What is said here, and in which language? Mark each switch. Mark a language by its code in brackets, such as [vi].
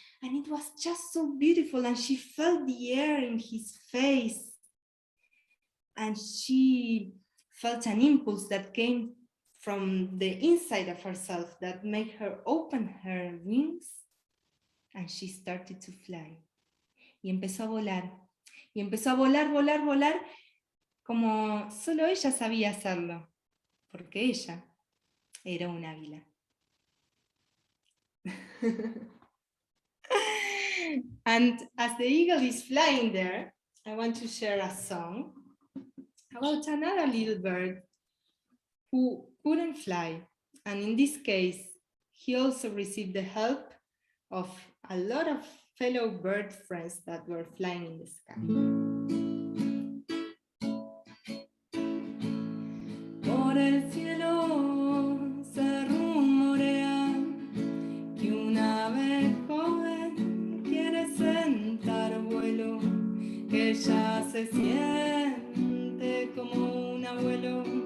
[en] And it was just so beautiful, and she felt the air in his face. And she felt an impulse that came from the inside of herself that made her open her wings. And she started to fly. [es] Y empezó a volar. Y empezó a volar, como solo ella sabía hacerlo. Porque ella era un águila. [en] And as the eagle is flying there, I want to share a song about another little bird who couldn't fly. And in this case, he also received the help of a lot of fellow bird friends that were flying in the sky. [es] Por el cielo se rumorea que una ave joven quiere sentar vuelo, que ya se siente como un abuelo,